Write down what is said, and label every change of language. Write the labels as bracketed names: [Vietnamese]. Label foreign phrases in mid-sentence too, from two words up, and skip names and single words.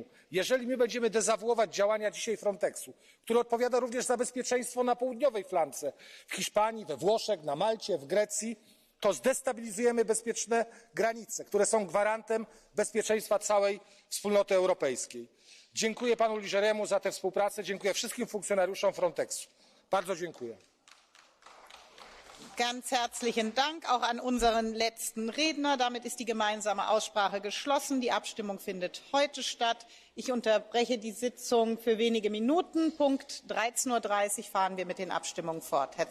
[Polish] Jeżeli my będziemy dezawuować działania dzisiaj Frontexu, który odpowiada również za bezpieczeństwo na południowej flance, w Hiszpanii, we Włoszech, na Malcie, w Grecji, to zdestabilizujemy bezpieczne granice, które są gwarantem bezpieczeństwa całej wspólnoty europejskiej. Dziękuję panu Ligeriemu za tę współpracę, dziękuję wszystkim funkcjonariuszom Frontexu. Bardzo dziękuję. [German] Ganz herzlichen Dank auch an unseren letzten Redner. Damit ist die gemeinsame Aussprache geschlossen. Die Abstimmung findet heute statt. Ich unterbreche die Sitzung für wenige Minuten. Punkt 13:30 Uhr fahren wir mit den Abstimmungen fort.